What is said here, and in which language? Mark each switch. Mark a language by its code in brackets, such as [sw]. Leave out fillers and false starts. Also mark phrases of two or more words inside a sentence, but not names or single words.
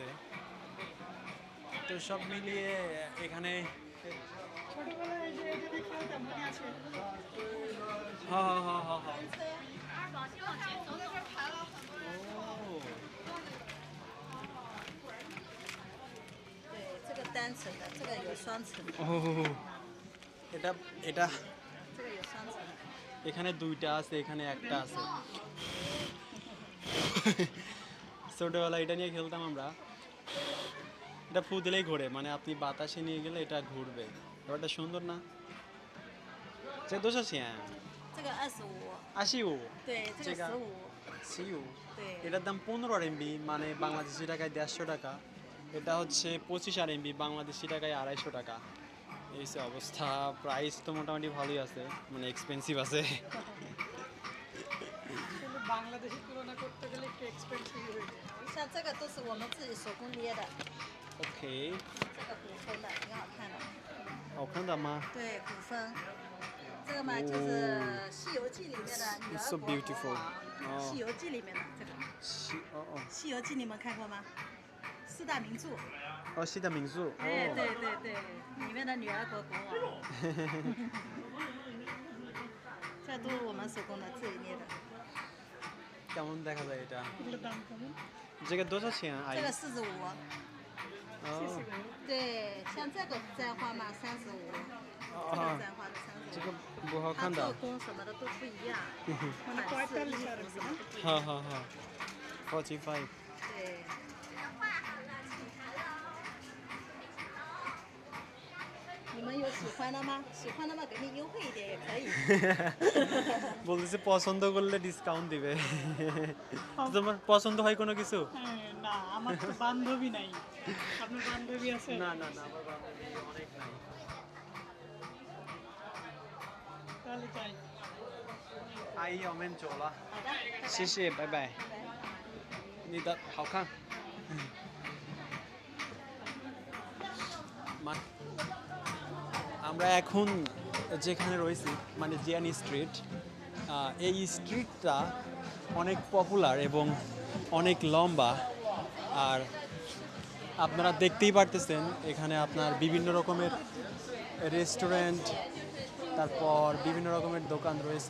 [bn] তো সব মিলিয়ে এখানে হ্যাঁ হ্যাঁ হ্যাঁ হ্যাঁ ও [zh] 对，这个单层的，这个有双层的， [bn] ও এটা এটা [zh] 这个有双层的。 [bn] এখানে দুইটা আছে, এখানে একটা আছে। ছোটবেলায় এটা নিয়ে খেলতাম আমরা। এটা ফু দিলেই ঘোরে, মানে আপনি বাতাসে নিয়ে গেলে এটা ঘুরবে। ব্যাপারটা সুন্দর না? [zh] 这多少钱？这个25， 85 对，这个15， সিউ। 对， [bn] এটার দাম 15 আরএমবি, মানে বাংলাদেশি টাকায় 150 টাকা। এটা হচ্ছে 25 আরএমবি, বাংলাদেশি টাকায় 250 টাকা। এই যে অবস্থা। প্রাইস তো মোটামুটি ভালোই আছে, মানে এক্সপেন্সিভ আছে। বাংলাদেশি তুলনা করতে গেলে একটু এক্সপেন্সিভ হয়ে যায়। [zh] 像这个都是我们自己手工捏的， [bn] ওকে, [zh] 这个古风的，挺好看的。好看的吗？对，古风，这个嘛就是《西游记》里面的女 [en] It's [zh] 儿 [en] so [zh] 国 [en] beautiful. [zh] 《西游记》里面的这个，《 哦西游记》你们看过吗？四大名著。哦，西的民宿。哎，对对对，里面的女儿国国王，这都是我们手工的，自己捏的。 কেমন দেখা যায় এটা? এগুলোর দাম কেমন? 这个多少钱？阿姨这？个45，哦对，像这个簪花嘛35，这个簪花的这个 35，不好它看的做。工什么的都不一样， [bn] মানে [zh] 款式、 45 衣 [bn] আর [zh] 服什么，哈哈哈，45。对。你们有喜欢的吗？喜欢的嘛，给你优惠一点也可以。 [bn] বলতেছে পছন্দ করলে ডিসকাউন্ট দিবে। তোমার পছন্দ হয় কোনো কিছু? হ্যাঁ, না আমার তো বান্ধবী নাই। আপনার বান্ধবী আছে? না না না, আমার বান্ধবী অনেক নাই। তাহলে যাই। [zh] 阿姨，我们走了，好的，拜拜。谢谢，拜拜。你的好看。 [bn] আমরা এখন যেখানে রয়েছি, মানে জিয়ানি স্ট্রিট, এই স্ট্রিটটা অনেক পপুলার এবং অনেক লম্বা। আর আপনারা দেখতেই পারতেছেন এখানে আপনার বিভিন্ন রকমের রেস্টুরেন্ট, তারপর বিভিন্ন রকমের দোকান রয়েছে।